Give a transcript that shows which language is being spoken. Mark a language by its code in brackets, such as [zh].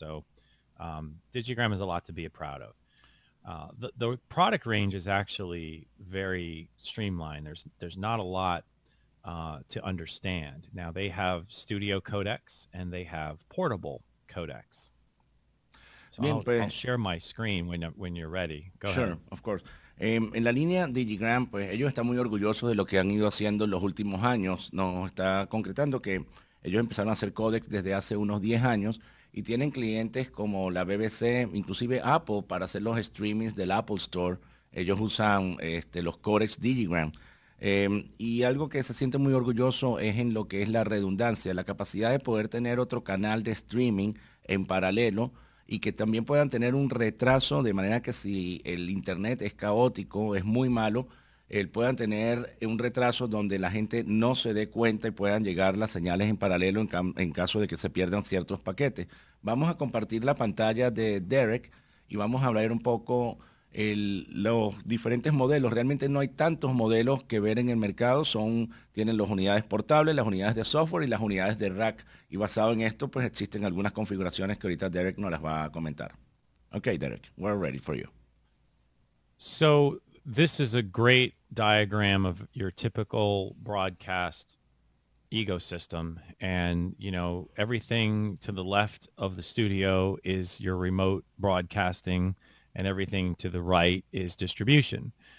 [en] So Digigram is a lot to be proud of. The product range is actually very streamlined. There's not a lot to understand. Now they have studio codecs and they have portable codecs. So I'll share my screen when you're ready. Go Sure, ahead. of course. [es] En la línea Digigram, pues ellos están muy orgullosos de lo que han ido haciendo en los últimos años. Nos está concretando que ellos empezaron a hacer códecs desde hace unos 10 años y tienen clientes como la BBC, inclusive Apple, para hacer los streamings del Apple Store. Ellos usan los códecs Digigram. Y algo que se siente muy orgulloso es en lo que es la redundancia, la capacidad de poder tener otro canal de streaming en paralelo y que también puedan tener un retraso, de manera que si el internet es caótico, es muy malo, puedan tener un retraso donde la gente no se dé cuenta y puedan llegar las señales en paralelo en caso de que se pierdan ciertos paquetes. Vamos a compartir la pantalla de Derek y vamos a hablar un poco los diferentes modelos. Realmente no hay tantos modelos que ver en el mercado. Tienen las unidades portables, las unidades de software y las unidades de rack. Y basado en esto, pues existen algunas configuraciones que ahorita Derek nos las va a comentar. [en] Okay, Derek, we're ready for you. So this is a great diagram of your typical broadcast ecosystem. And, you know, everything to the left of the studio is your remote broadcasting, and everything to the right is distribution.